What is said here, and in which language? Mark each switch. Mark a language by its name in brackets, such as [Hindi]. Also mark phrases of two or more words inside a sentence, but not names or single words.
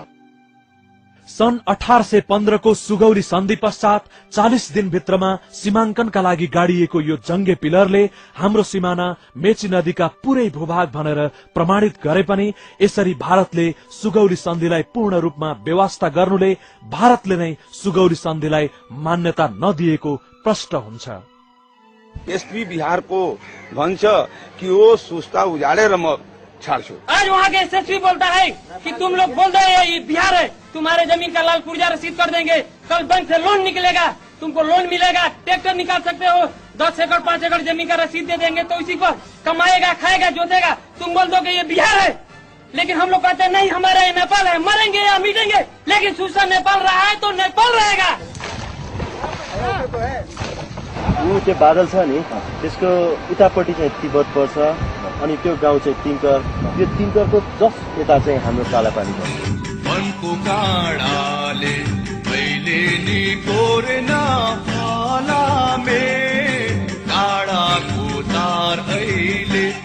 [Nepali] सन् 1815 को सुगौरी सन्धि पश्चात 40 दिनभित्रमा सीमाङ्कनका लागि गाडिएको यो जंगे पिलरले हाम्रो सिमाना मेची नदीका पूरै भूभाग भनेर प्रमाणित गरे पनि यसरी भारतले सुगौरी सन्धिलाई पूर्ण रूपमा व्यवस्था गर्नुले भारतले नै सुगौरी सन्धिलाई मान्यता नदिएको प्रश्न हुन्छ। एसपी बिहार को भन्छ कि वो सुस्ता उजाड़ेर म छाड्छु। [Hindi] आज वहाँ के एसएसपी बोलता है कि तुम लोग बोल रहे हैं ये बिहार है, तुम्हारे जमीन का लाल पुर्जा रसीद कर देंगे, कल बैंक से लोन निकलेगा, तुमको लोन मिलेगा, ट्रैक्टर निकाल सकते हो, 10 एकड़ 5 एकड़ जमीन का रसीद दे देंगे तो इसी को कमाएगा, खाएगा, जोतेगा। तुम बोल दो कि ये बिहार है, लेकिन हम लोग कहते हैं नहीं हमारा ये नेपाल है, मरेंगे या मिटेंगे, लेकिन सूचना नेपाल रहा है तो नेपाल रहेगा। [Nepali] यो त्यो बादल छ नि त्यसको उतापट्टि चाहिँ तिब्बत पर्छ अनि त्यो गाउँ चाहिँ तिङ्कर, त्यो तिङ्करको जस्ट यता चाहिँ हाम्रो कालापानी छ। मनको काँडाले मैले नि कोरेन फलामे काँडाको तार अहिले